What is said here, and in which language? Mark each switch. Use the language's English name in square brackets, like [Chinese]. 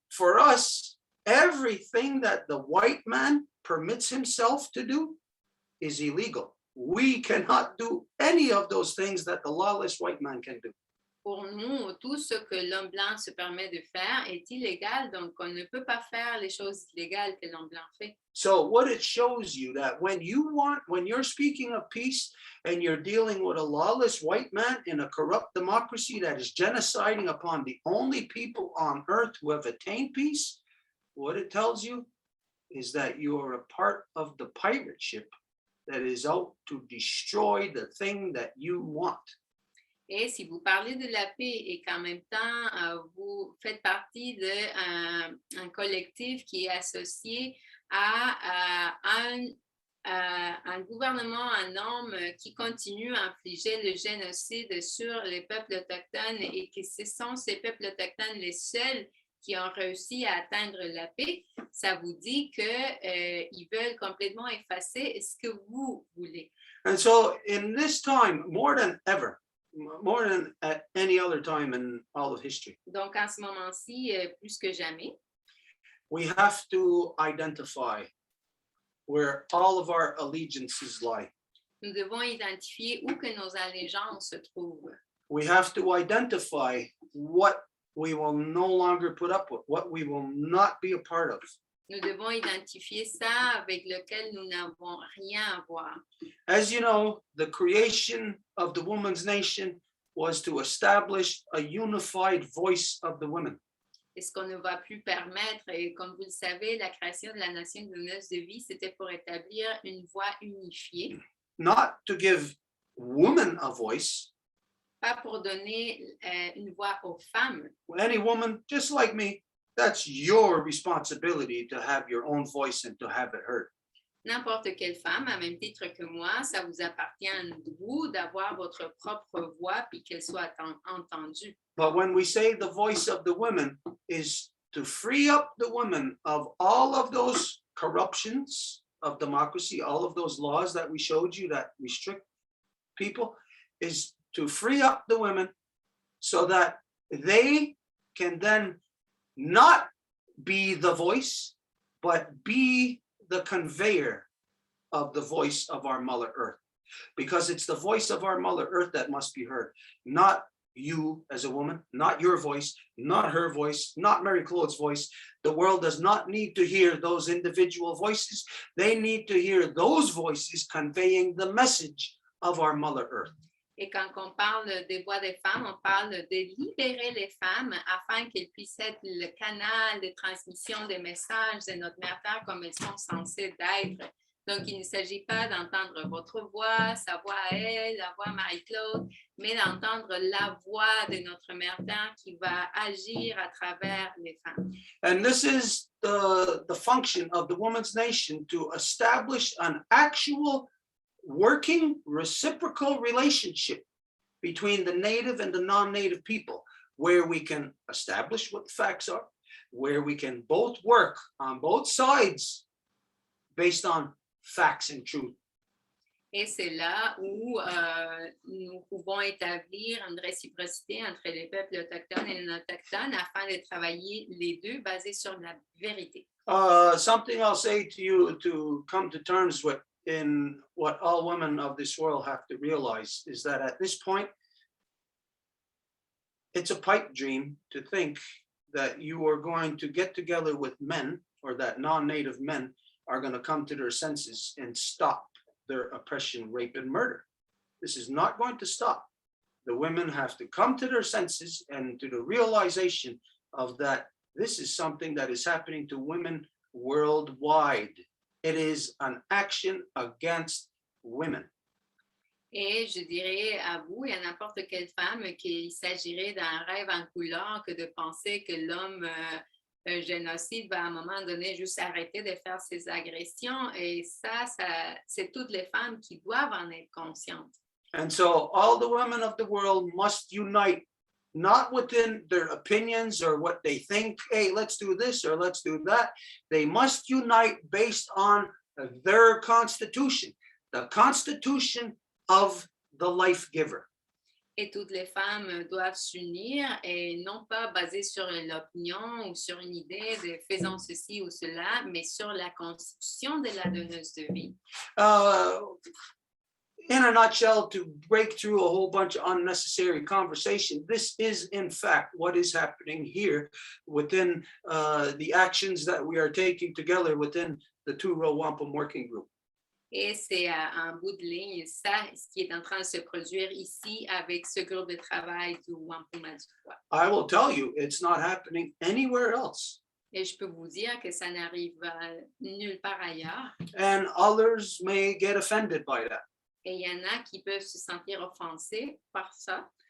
[English] For us, everything that the white man permits himself to do is illegal. We cannot do any of those things that the lawless white man can do. [French] pour nous, tout ce que l'homme blanc se permet de faire est illégal, donc on ne peut pas faire les choses illégales que l'homme blanc fait. [English] So what it shows you that when you're speaking of peace and you're dealing with a lawless white man in a corrupt democracy that is genociding upon the only people on earth who have attained peace, what it tells you is that you are a part of the pirate ship that is out to destroy the thing that you want. [French] Et si vous parlez de la paix et qu'en même temps, vous faites partie d'un collectif qui est associé à un gouvernement, un homme qui continue à infliger le génocide sur les peuples autochtones et que ce sont ces peuples autochtones les seuls qui ont réussi à atteindre la paix, ça vous dit qu'ils veulent complètement effacer ce que vous voulez. [English] And so in this time, more than ever, more than at any other time in all of history, [French] Donc, en ce moment-ci, plus que jamais, [English] we have to identify where all of our allegiances lie. [French] nous devons identifier où que nos allégeances se trouvent. [English] We have to identify what we will no longer put up with, what we will not be a part of. [French] Nous devons identifier ça avec lequel nous n'avons rien à voir. [English] As you know, the creation of the woman's nation was to establish a unified voice of the women. [French] Et ce qu'on ne va plus permettre, et comme vous le savez, la création de la nation de noces de vie, c'était pour établir une voix unifiée, [English] Not to give women a voice. [French] pas pour donner une voix aux femmes. [English] Any woman, just like me, that's your responsibility to have your own voice and to have it heard. [French] N'importe quelle femme, à même titre que moi, ça vous appartient à vous d'avoir votre propre voix puis qu'elle soit entendue. [English] But when we say the voice of the women is to free up the women of all of those corruptions of democracy, all of those laws that we showed you that restrict people, is to free up the women so that they can then not be the voice, but be the conveyor of the voice of our Mother Earth. Because it's the voice of our Mother Earth that must be heard, not you as a woman, not your voice, not her voice, not Mary Claude's voice. The world does not need to hear those individual voices. They need to hear those voices conveying the message of our Mother Earth. [French] Et quand on parle des voix des femmes, on parle de libérer les femmes afin qu'elles puissent être le canal de transmission des messages de notre Mère Terre comme elles sont censées d'être. Donc, il ne s'agit pas d'entendre votre voix, sa voix à elle, la voix à Marie-Claude, mais d'entendre la voix de notre Mère Terre qui va agir à travers les femmes. [English] And this is the function of the woman's nation, to establish an actual working reciprocal relationship between the native and the non-native people, where we can establish what the facts are, where we can both work on both sides based on facts and truth. [French] Et c'est là où nous pouvons établir une réciprocité entre les peuples autochtones et les non-autochtones afin de travailler les deux basés sur la vérité. [English] Something I'll say to you to come to terms with, in what all women of this world have to realize, is that at this point, it's a pipe dream to think that you are going to get together with men, or that non-native men are going to come to their senses and stop their oppression, rape, and murder. This is not going to stop. The women have to come to their senses and to the realization of that this is something that is happening to women worldwide. It is an action against women. [French] Et je dirais à vous et à n'importe quelle femme qu'il s'agirait d'un rêve en couleur que de penser que l'homme génocide va à un moment donné juste arrêter de faire ses agressions. Et ça, c'est toutes les femmes qui doivent en être conscientes. [English] And so all the women of the world must unite, not within their opinions or what they think, hey, let's do this or let's do that. They must unite based on their constitution, the constitution of the life giver. [French] Et toutes les femmes doivent s'unir et non pas basées sur l'opinion ou sur une idée de faisons ceci ou cela, mais sur la constitution de la donneuse de vie. [English] in a nutshell, to break through a whole bunch of unnecessary conversation, this is in fact what is happening here within the actions that we are taking together within the two-row Wampum working group. [French] Et c'est en bout de ligne, ça, ce qui est en train de se produire ici avec ce groupe de travail du Wampum à du Voies. [English] I will tell you, it's not happening anywhere else. [French] Et je peux vous dire que ça n'arrive nulle part ailleurs. [English] And others may get offended by that. [French] Et il y en a qui peuvent se sentir offensés par ça.